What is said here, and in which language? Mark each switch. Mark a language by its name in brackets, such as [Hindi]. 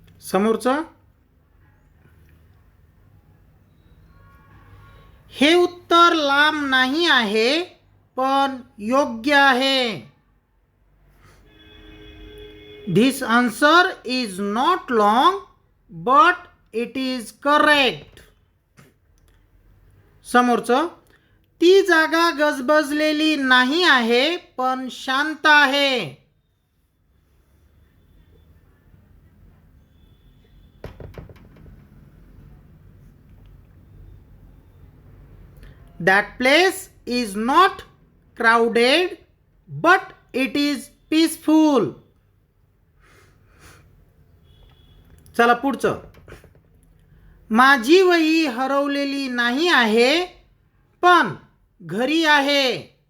[Marathi] समोरचं, हे उत्तर लांब नाही आहे पण योग्य आहे. [English] This answer is not long, but it is correct. [Marathi] समोरचं, ती जागा गजबजलेली नाही आहे पण शांत आहे. [English] That place is not crowded, but it is peaceful. [Marathi] चला पुढचं, माझी वही हरवलेली नाही आहे पण घरी आहे.